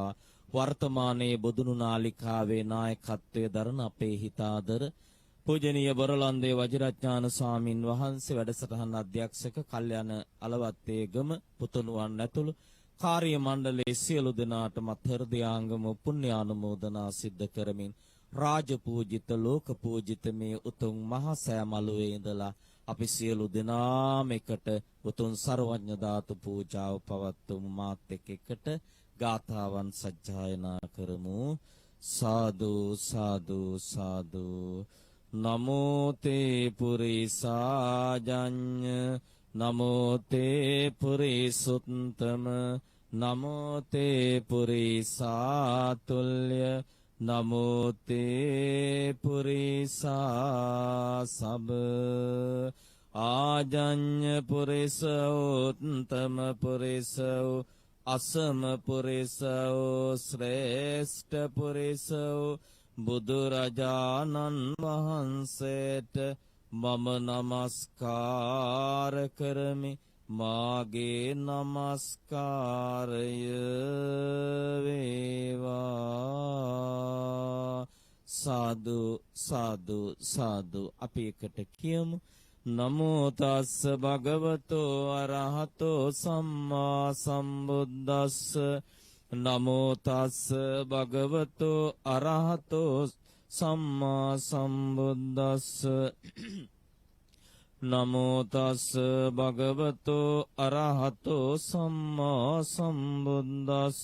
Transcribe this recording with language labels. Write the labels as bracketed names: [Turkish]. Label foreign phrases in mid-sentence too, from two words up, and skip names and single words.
[Sinhala] වර්තමානයේ බොදුණු නාලිකාවේ නායකත්වයේ දරන අපේ හිතාදර පූජනීය බොරලන්දේ වජිරඥාන ස්වාමින් වහන්සේ වැඩසටහන අධ්‍යක්ෂක කල්යන අලවත්තේගම පුතුණුවන් ඇතුළු කාර්ය මණ්ඩලයේ සියලු දෙනාටමත් හෘදයාංගම පුණ්‍යානුමෝදනා සිද්ධ කරමින් රාජ පූජිත ලෝක පූජිත මේ උතුම් මහා සෑ මළුවේ ඉඳලා අපි සියලු දෙනාම එකට උතුම් සර්වඥ ධාතු පූජාව පවත්වමු. මාත් එකට ගාථාවන් සජ්ජායනා කරමු. සාදු සාදු සාදු. [Pali] නමෝ තේ පුරිසාජඤ්ඤ නමෝ තේ පුරිසුත්තම නමෝ තේ පුරිසාතුල්‍ය නමෝ තේ පුරිසා සබ ආජඤ්ඤ පුරිසෝත්තම පුරිසෝ අසම පුරිසෝ ශ්‍රේෂ්ඨ පුරිසෝ [Sinhala] බුදුරජාණන් වහන්සේට මම නමස්කාර කරමි. මාගේ නමස්කාරය වේවා. සාදු සාදු සාදු. අපි එකට කියමු. [Pali] නමෝ තස්ස භගවතෝ අරහතෝ සම්මා සම්බුද්දස්ස. නමෝ තස්ස භගවතෝ අරහතෝ සම්මා සම්බුද්දස්ස. නමෝ තස්ස භගවතෝ අරහතෝ සම්මා සම්බුද්දස්ස.